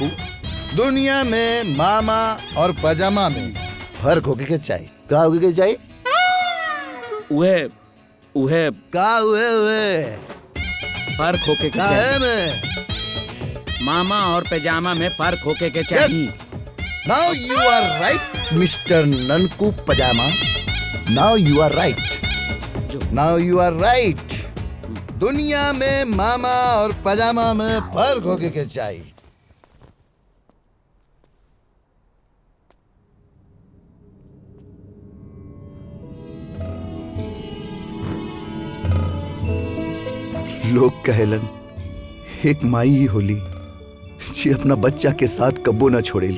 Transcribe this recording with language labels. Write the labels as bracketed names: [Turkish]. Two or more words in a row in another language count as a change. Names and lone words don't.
[Bhojpuri] दुनिया में मामा और पजामा में फर्क होके के चाहिए। का होके के चाहिए? उहे का हुए फर्क होके के चाहिए। मामा और पैजामा में फर्क होके के चाहिए। [English] now you are right mister Nanku Pajama. now you are right. [Bhojpuri] दुनिया में मामा और पजामा में फर्क होके के चाहिए। लोग कहलन एक माई ही होली जी अपना बच्चा के साथ कब्बो न छोड़ेली।